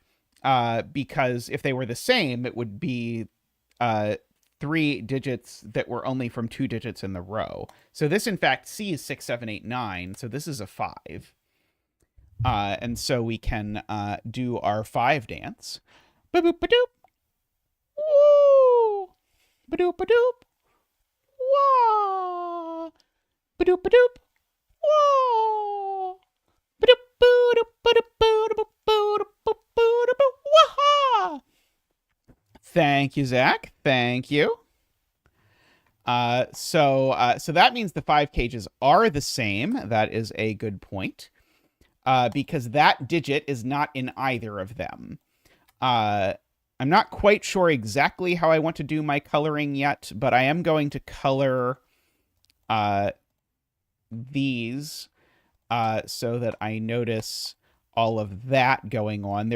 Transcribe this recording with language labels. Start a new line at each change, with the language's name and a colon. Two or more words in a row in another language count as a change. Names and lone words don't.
English: Because if they were the same, it would be 3 digits that were only from 2 digits in the row. So this, in fact, sees 6, 7, 8, 9. So this is a 5. And so we can do our 5 dance. Ba-boop-ba-doop. Woo! Ba-doop-ba-doop. Wah! Ba-doop-ba-doop. Wah! Ba-doop-ba-doop-ba-doop-ba-doop-ba-doop-ba-doop-ba-doop. Wah-ha! Thank you, Zach. Thank you. So that means the 5 cages are the same. That is a good point. Because that digit is not in either of them. I'm not quite sure exactly how I want to do my coloring yet, but I am going to color these so that I notice all of that going on.